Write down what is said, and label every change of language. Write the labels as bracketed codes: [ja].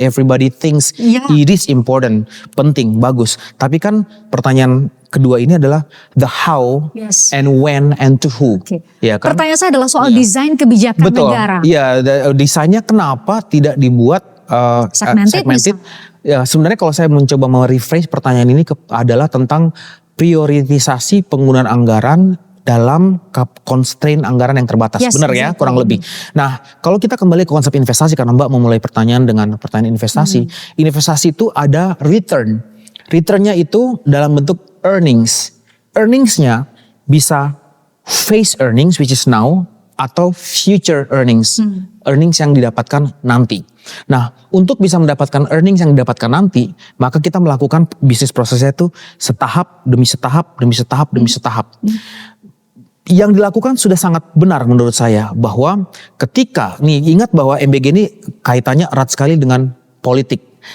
[en] Everybody thinks it is important. [id] Penting, bagus. Tapi kan pertanyaan kedua ini adalah [en] the how and when and to who. [id] Ya kan? Pertanyaan saya adalah soal desain kebijakan negara. Iya, desainnya kenapa tidak dibuat segmented. Ya, sebenarnya kalau saya mencoba merephrase pertanyaan ini adalah tentang prioritisasi penggunaan anggaran dalam constraint anggaran yang terbatas. Benar ya, kurang lebih. Nah, kalau kita kembali ke konsep investasi, karena Mbak memulai pertanyaan dengan pertanyaan investasi. Investasi itu ada return. Returnnya itu dalam bentuk earnings. Earningsnya bisa face earnings which is now, atau future earnings. Earnings yang didapatkan nanti. Nah, untuk bisa mendapatkan earnings yang didapatkan nanti, maka kita melakukan bisnis prosesnya itu setahap demi setahap demi setahap demi setahap. Yang dilakukan sudah sangat benar menurut saya, bahwa ketika, ingat bahwa MBG ini kaitannya erat sekali dengan politik.